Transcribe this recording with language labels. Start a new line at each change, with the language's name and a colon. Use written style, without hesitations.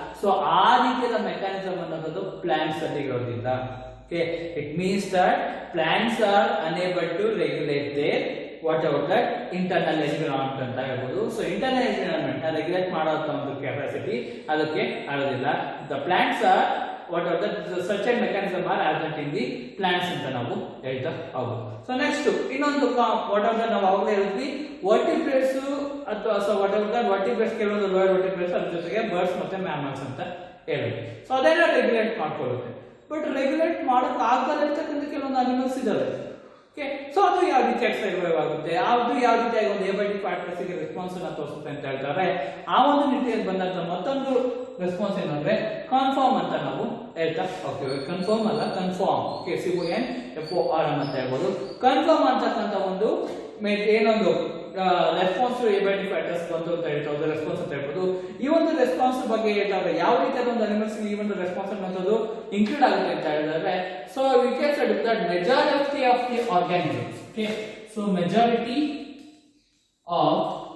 Kannada: So ಆ ರೀತಿಯ mechanism ಅನ್ನೋದು ಪ್ಲಾಂಟ್ಸ್ ಅಲ್ಲಿ ಇರೋದಿಲ್ಲ.
English: okay it means that plants are unable to regulate their whatever that internal environment
Kannada: ಅಂತ ಹೇಳ್ಬೋದು. ಸೊ ಇಂಟರ್ನಲ್ ಎನ್ವಿರಾನ್ಮೆಂಟ್ ರೆಗ್ಯುಲೇಟ್ ಮಾಡೋ ಒಂದು ಕೆಪಾಸಿಟಿ ಅದಕ್ಕೆ ಆಗೋದಿಲ್ಲ.
English: the plants are what are the such a mechanism are absent in the plants
Kannada: ಅಂತ ನಾವು ಹೇಳ್ತಾ ಹೋಗೋದು. ಸೊ ನೆಕ್ಸ್ಟ್ ಇನ್ನೊಂದು ವಾಟ್ ಆರ್ ನಾವು ಅವಾಗಲೇ ಹೇಳಿದ್ವಿ ವರ್ಟಿಬ್ರೇಟ್ಸ್ ಅಥವಾ so what are the vertebrates ಕೆಲವೊಂದು ಲೋಯರ್ ವರ್ಟಿಬ್ರೇಟ್ಸ್ ಅದ್ರ ಜೊತೆಗೆ ಬರ್ಡ್ಸ್ ಮತ್ತೆ ಮ್ಯಾಮಲ್ಸ್ ಅಂತ ಹೇಳಿದ್ವಿ. ಸೊ ಅದೆಲ್ಲ ರೆಗ್ಯುಲೇಟ್ ಮಾಡ್ಕೊಳ್ಳುತ್ತೆ. ಬಟ್ ರೆಗ್ಯುಲೇಟ್ ಮಾಡಕ್ ಆಗದೇ ಇರ್ತಕ್ಕಂಥ ಕೆಲವೊಂದು ಅನಿಮಲ್ಸ್ ಇದಾವೆ. ಓಕೆ ಸೊ ಅದು ಯಾವ ರೀತಿಯಾಗಿ ಸರ್ವೈವ್ ಆಗುತ್ತೆ, ಅದು ಯಾವ ರೀತಿಯಾಗಿ ಒಂದು ಏಬೈಟಿಕ್ ಫ್ಯಾಕ್ಟರ್ಸ್ ಗೆ ರೆಸ್ಪಾನ್ಸ್ ಅನ್ನ ತೋರಿಸುತ್ತೆ ಅಂತ ಹೇಳ್ತಾರೆ. ಆ ಒಂದು ನಿಟ್ಟಿನಲ್ಲಿ ಬಂದಂತ ಮತ್ತೊಂದು ರೆಸ್ಪಾನ್ಸ್ ಏನಂದ್ರೆ ಕನ್ಫರ್ಮ್ ಅಂತ ನಾವು ಹೇಳ್ತಾ ಹೋಗ್ತೀವಿ. ಕನ್ಫರ್ಮ್ ಅಲ್ಲ ಕನ್ಫರ್ಮ್. ಓಕೆ CONFORM ಅಂತ ಹೇಳ್ಬೋದು. ಕನ್ಫರ್ಮ್ ಅಂತಕ್ಕಂಥ ಒಂದು ಏನೊಂದು ರೆಸ್ಪಾನ್ಸ್ ಏಬೈಟಿಕ್ ಫ್ಯಾಕ್ಟರ್ಸ್ ಬಂತು ಅಂತ ಹೇಳ್ತಾರೆ. ರೆಸ್ಪಾನ್ಸ್ ಅಂತ ಹೇಳ್ಬೋದು. ಈ ಒಂದು ರೆಸ್ಪಾನ್ಸ್ ಬಗ್ಗೆ ಹೇಳ್ತಾರೆ ಯಾವ ರೀತಿಯಾದ ಒಂದು ಅನಿಮಲ್ಸ್ ಈ ಒಂದು ರೆಸ್ಪಾನ್ಸ್ ಅನ್ನೋದು ಇನ್ಕ್ಲೂಡ್ ಆಗುತ್ತೆ ಅಂತ ಹೇಳಿದ್ರೆ
English: So we can study that majority of the organisms. Okay so majority of